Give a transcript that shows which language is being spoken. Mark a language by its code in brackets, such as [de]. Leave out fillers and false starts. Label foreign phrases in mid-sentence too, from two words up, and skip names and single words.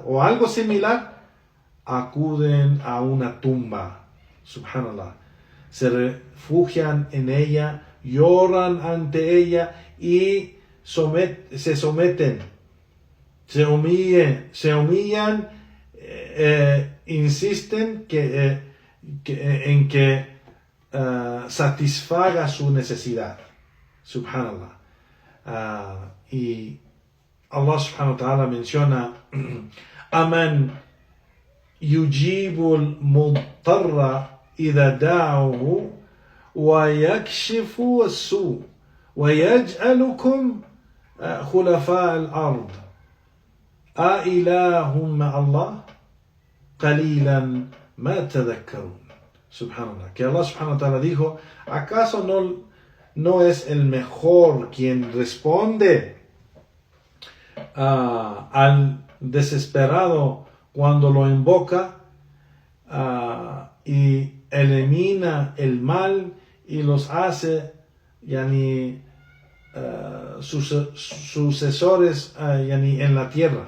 [es] o algo similar, acuden a una tumba, subhanallah, se refugian en ella, lloran ante ella y se someten, se humillan, insisten en que satisfaga su necesidad, subhanallah. Y Allah [ar] سبحانه وتعالى [es] menciona: [ar] أمن يجيب المضطر إذا دعاه ويكشف السوء ويجعلكم خلفاء الأرض أإله مع الله قليلا ما تذكرون. [es] Subhanallah, que Allah [ar] سبحانه وتعالى [es] dijo: ¿acaso no es el mejor quien responde al desesperado cuando lo invoca, y elimina el mal y los hace sucesores en la tierra?